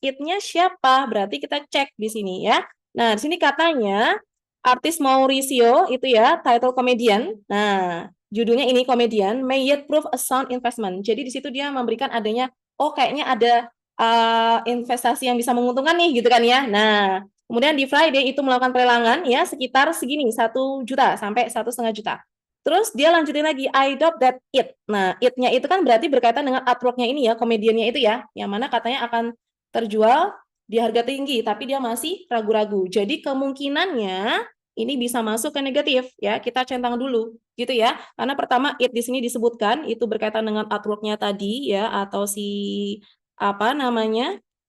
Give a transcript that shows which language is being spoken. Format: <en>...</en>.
<id>It-nya siapa? Berarti kita cek di sini ya. Nah, di sini katanya artis Mauricio itu ya, title comedian. Nah, judulnya ini</id> <en>comedian may yet prove a sound investment.</en> <id>Jadi di situ dia memberikan adanya, oh kayaknya ada investasi yang bisa menguntungkan nih gitu kan ya. Nah, kemudian di Friday itu melakukan pelelangan ya sekitar segini 1 juta sampai 1,5 juta. Terus dia lanjutin lagi,</id> <en>I doubt that it.</en> <id>Nah, it-nya itu kan berarti berkaitan dengan artwork-nya ini ya, komediannya itu ya, yang mana katanya akan terjual di harga tinggi, tapi dia masih ragu-ragu. Jadi kemungkinannya ini bisa masuk ke negatif ya, kita centang dulu gitu ya. Karena pertama it di sini disebutkan itu berkaitan dengan artwork-nya tadi ya, atau si apa namanya?</id>